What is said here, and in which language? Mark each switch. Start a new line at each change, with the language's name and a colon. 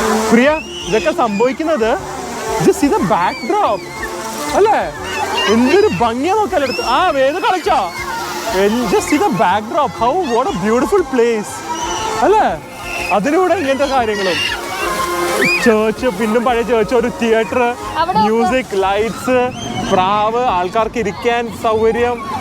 Malayalam: പ്രിയ ഇതൊക്കെ സംഭവിക്കുന്നത്
English: just see the backdrop
Malayalam: അല്ലേ? എന്തൊരു ഭംഗിയാ നോക്കാലോ. വേദ കളിച്ചോ?
English: just see the backdrop. How what a beautiful place അല്ലേ?
Malayalam: അതിലൂടെ ഇങ്ങനത്തെ കാര്യങ്ങളും ചേർച്ച്, പിന്നും പഴയ ചേർച്ച്, ഒരു തിയേറ്റർ, മ്യൂസിക്, ലൈറ്റ്സ്, പ്രാവ്, ആൾക്കാർക്ക് ഇരിക്കാൻ സൗകര്യം.